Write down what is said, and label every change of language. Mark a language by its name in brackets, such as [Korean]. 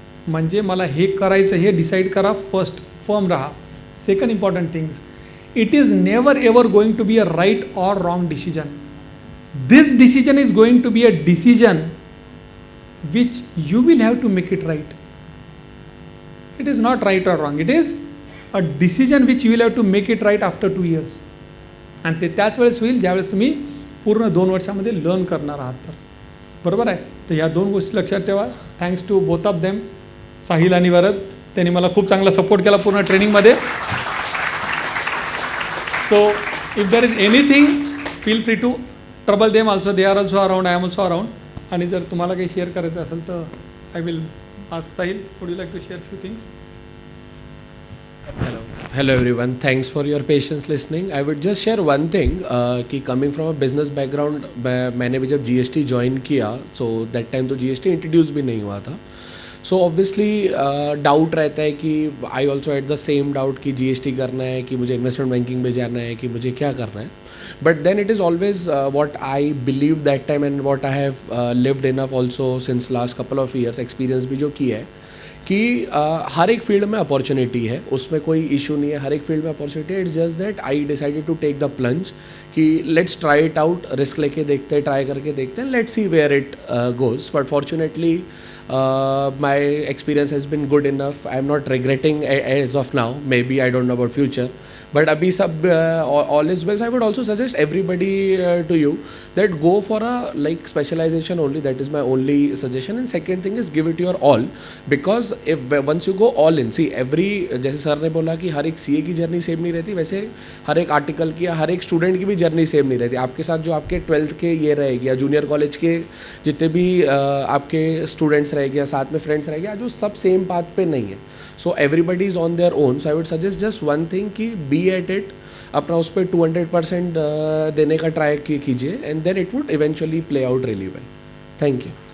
[Marathi] म्हणजे मला हे करायचं हे डिसाईड करा, फर्स्ट फर्म राहा. [English] Second important things, it is never ever going to be a right or wrong decision. This decision is going to be a decision which you will have to make it right. It is not right or wrong. It is a decision which you will have to make it right after 2 years. [Marathi] आणि ते त्याच वेळेस होईल ज्यावेळेस तुम्ही पूर्ण 2 वर्षामध्ये learn करणार आहात. तर बरोबर आहे. तर ह्या 2 गोष्टी लक्षात ठेवा. [English] thanks to both of them, [Marathi] Sahil आणि वरद. त्यांनी मला खूप चांगला सपोर्ट केला पूर्ण ट्रेनिंगमध्ये. [English] So if there is anything feel free to trouble them also. They are also around, I am also around. [Marathi] आणि जर तुम्हाला काही शेअर करायचं असेल तर [English] I will ask Sahil, would you like to share few things? Hello everyone, thanks for your patience listening. I would just share one thing कि coming from a business background, [Hindi] मैंने भी जब GST join किया [English] so that time [Hindi] तो GST introduce भी नहीं हुआ था. [English] So obviously doubt [Hindi] रहता है कि [English] I also had the same doubt [Hindi] कि GST करना है, कि मुझे investment banking में जाना है, कि मुझे क्या करना है. [English] But then it is always what I believed that time and what I have lived enough also since last couple of years, [Hindi] experience भी जो किया है कि हर एक फील्ड में अपॉर्चुनिटी है, उसमें कोई इशू नहीं है. हर एक फील्ड में अपॉर्चुनिटी है. [English] it's just that I decided to take the plunge कि let's try it out, [Hindi] risk लेके देखते हैं, [English] Try करके देखते हैं, let's see where it goes. But fortunately my experience has been good enough. I am not regretting as of now. Maybe I don't know about future, but abhi sab all is well. So I would also suggest everybody to you that go for a like specialization only. That is my only suggestion. And second thing is give it your all, because if once you go all in, see every, [Hindi] जैसे sir ने बोला कि हर एक CA की journey same नहीं रहती, वैसे हर एक आर्टिकल की या हर एक स्टूडेंट की भी जर्नी सेम नहीं रहती. आपके साथ जो आपके 12th के ये रहेगी या जूनियर कॉलेज के जितने भी आपके स्टूडेंट्स रहेंगे या साथ में फ्रेंड्स रहेंगे, आज वो सब सेम पाथ पे नहीं है. [English] So everybody is on their own. So I would suggest just one thing कि be at it, [Hindi] अपना उस पर 200% देने का ट्राई कीजिए, [English] and then it would eventually play out really well. Thank you.